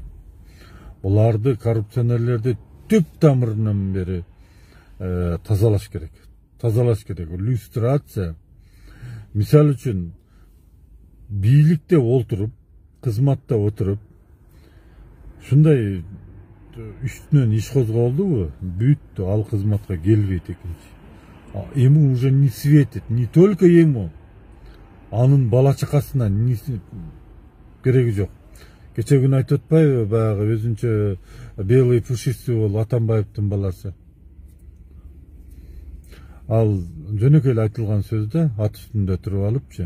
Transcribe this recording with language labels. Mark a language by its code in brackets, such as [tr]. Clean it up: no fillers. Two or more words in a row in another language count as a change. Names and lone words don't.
[ky] Буларды, коррупционерлерди түп тамырынан бери тазалаш керек. Люстрация. Мисалы үчүн бийликте олтуруп, кызматта отуруп, ушундай үстүнөн иш козголдубу, бүттү, ал кызматка келбейт экинчи. [ru] Ему уже не светит, не только ему, [ky] анын бала чакасына кереги жок. Кече күнү айтып атпайбы, баягы өзүнчө [ru] белый пушистый [ky] болуп Атамбаевдин баласы. Ал жөнөкөй эле айтылган сөздө ат үстүндө туруп алыпчы.